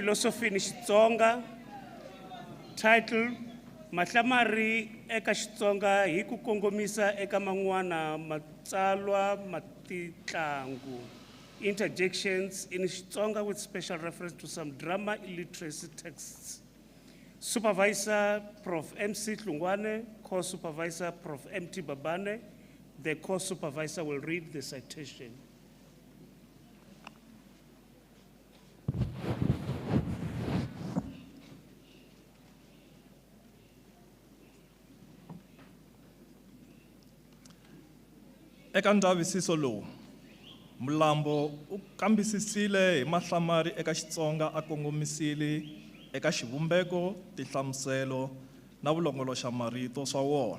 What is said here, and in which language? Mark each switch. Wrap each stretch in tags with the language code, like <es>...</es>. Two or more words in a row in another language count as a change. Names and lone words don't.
<en>Philosophy in Xitsonga, title,</en> <ts>Mahlamari eka Xitsonga hi ku kongomisa eka man'wana matsalwa matitlangu.</ts> <en>Interjections in Xitsonga with special reference to some drama illiteracy texts. Supervisor Prof. MC Tlungwane, co-supervisor Prof. MT Babane. The co-supervisor will read the citation.</en> <ts>Eka ndzavisiso lowu, Mlambo u kambisisile hi mahlamari eka Xitsonga a kongomisile eka xivumbeko, tinhlamuselo na vulongoloxamarito swa wona.</ts>